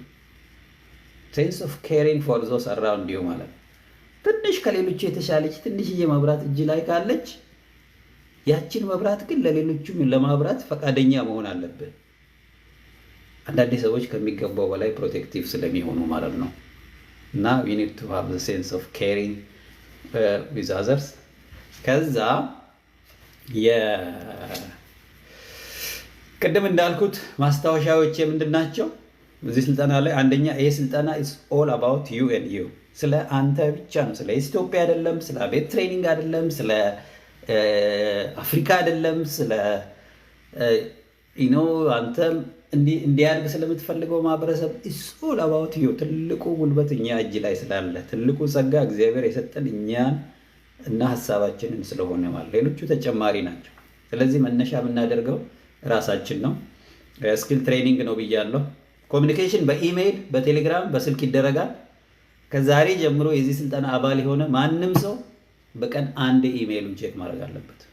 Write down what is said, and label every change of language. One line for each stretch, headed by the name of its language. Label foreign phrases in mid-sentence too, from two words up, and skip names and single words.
English: sense of caring for those around you
Amharic: ማለት ትንሽ ከሌሎቹ የተሻለች ትንሽዬ መብራት እጅ ላይ ካለች ያችን መብራት ግን ለሌሎቹም ለማብራት ፈቃደኛ መሆን አለብን። አንዳንድ ሰዎች ከሚገባው በላይ ፕሮቴክቲቭ ስለሚሆኑ ማለት ነው። እና
English: we need to have the sense of caring with others።
Amharic: ከዛ ቅድም እንዳልኩት ማስታወሻዎች ምንድን ናቸው? እዚህ ስልጠና ላይ አንደኛ ይሄ ስልጠና
English: is all about you and you።
Amharic: ስለ አንተ ብቻ ነው። ስለ ኢትዮጵያ አይደለም፣ ስለ ቤት ትሬኒንግ አይደለም፣ ስለ አፍሪካ አይደለም፣ ስለ አንተ እንዲያድግ ስለምትፈልገው ማህበረሰብ
English: is all about you።
Amharic: ትልቁ ጉልበት እኛ እጅ ላይ ስላለ ትልቁ ጸጋ እግዚአብሔር የሰጠን እኛን እና ሀሳባችንን ስለሆነ ማለት ሌሎቹ ተጨማሪ ናቸው። ስለዚህ መነሻ የምናደርገው ራሳችን ነው።
English: skill training
Amharic: ነው ብያለሁ። ኮሚኒኬሽን በኢሜይል በቴሌግራም በስልክ ይደረጋል። ከዛሬ ጀምሮ የዚህ ስልጠና አባል የሆነ ማንም ሰው በቀን አንድ ኢሜይሉን ቼክ ማድረግ አለበት።